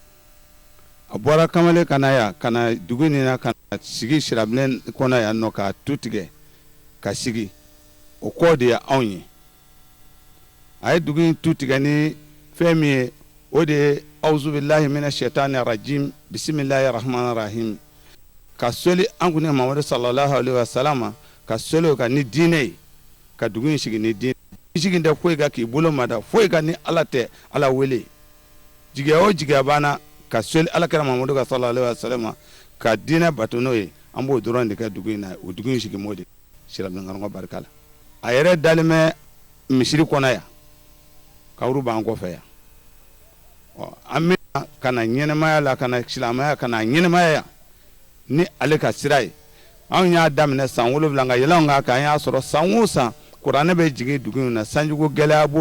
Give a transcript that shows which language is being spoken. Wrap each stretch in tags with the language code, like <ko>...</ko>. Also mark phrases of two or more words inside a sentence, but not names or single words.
<bm>a bɔra Kamalen ka na yan ka na dugu nin na ka na sigi sirabilen kɔnɔ yan nɔ k'a tu tigɛ ka sigi o kɔ de ye anw ye a ye dugu in tu tigɛ ni fɛn min ye o de ye</bm> <ar>أعوذ بالله من الشيطان الرجيم بسم الله الرحمن الرحيم</ar> <bm>ka soli an kun ye Mamadu sallallahu</bm> <ar>عليه وسلم</ar> <bm>ka soli o kan ni diinɛ ye ka dugu in sigi ni diinɛ sigi tɛ foyi ka k'i bolo mada foyi ka ni ala tɛ ala wele jigiya o jigiya banna ka soli alakira Mamadu ka</bm> <ar>صلى الله عليه وسلم</ar> <bm>ka diinɛ bato n'o ye an b'o dɔrɔn de kɛ dugu in na o dugu in sigi m'o de sirabilen karamɔgɔ barika la a yɛrɛ dalen bɛ misiri kɔnɔ yan kawuru b'an kɔfɛ yan an bɛna ka na ɲɛnɛmaya la ka na silamɛya ka na ɲɛnɛmaya yan ni ale ka sira ye anw y'a daminɛ san 7 ka yɛlɛn kan kan an y'a sɔrɔ san o san kuranɛ bɛ jigin dugu in na sanjugu gɛlɛya b'o</bm>